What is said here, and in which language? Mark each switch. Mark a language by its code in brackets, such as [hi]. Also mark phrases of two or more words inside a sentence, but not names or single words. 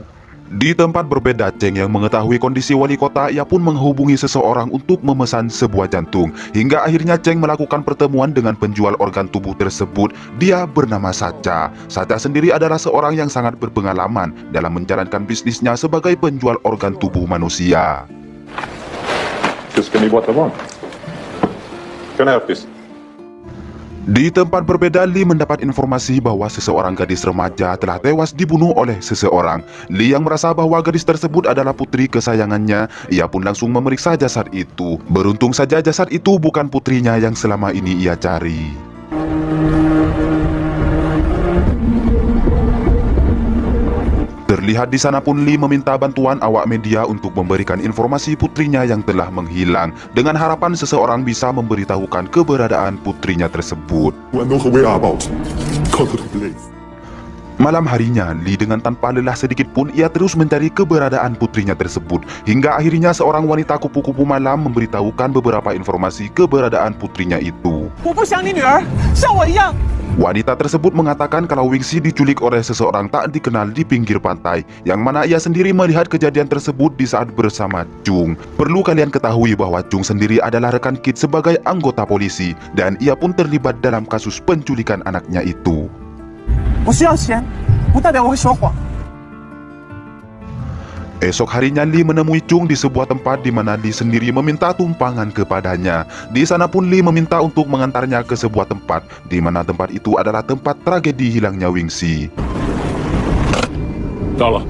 [id] Di tempat berbeda, Cheng yang mengetahui kondisi wali kota, ia pun menghubungi seseorang untuk memesan sebuah jantung. Hingga akhirnya Cheng melakukan pertemuan dengan penjual organ tubuh tersebut. Dia bernama Sacha. Sacha sendiri adalah seorang yang sangat berpengalaman dalam menjalankan bisnisnya sebagai penjual organ tubuh manusia. [en] Just give me what I want. Can I have this? [id] Di tempat berbeda, Lee mendapat informasi bahwa seseorang gadis remaja telah tewas dibunuh oleh seseorang. Lee yang merasa bahwa gadis tersebut adalah putri kesayangannya, ia pun langsung memeriksa jasad itu. Beruntung saja jasad itu bukan putrinya yang selama ini ia cari. Terlihat di sana pun Lee meminta bantuan awak media untuk memberikan informasi putrinya yang telah menghilang, dengan harapan seseorang bisa memberitahukan keberadaan putrinya tersebut. [en] I know her whereabouts. Go to the place. [id] Malam harinya, Lee dengan tanpa lelah sedikit pun ia terus mencari keberadaan putrinya tersebut. Hingga akhirnya seorang wanita kupu-kupu malam memberitahukan beberapa informasi keberadaan putrinya itu. [zh] 我不想你女儿像我一样。 [id] Wanita tersebut mengatakan kalau Wingxi diculik oleh seseorang tak dikenal di pinggir pantai, yang mana ia sendiri melihat kejadian tersebut di saat bersama Chung. Perlu kalian ketahui bahwa Chung sendiri adalah rekan Kit sebagai anggota polisi, dan ia pun terlibat dalam kasus penculikan anaknya itu. [zh] 我需要钱，不代表我会说谎。 [id] Esok harinya Lee menemui Chung di sebuah tempat di mana Lee sendiri meminta tumpangan kepadanya. Di sana pun Lee meminta untuk mengantarnya ke sebuah tempat, di mana tempat itu adalah tempat tragedi hilangnya Wingxi. [zh] 到了。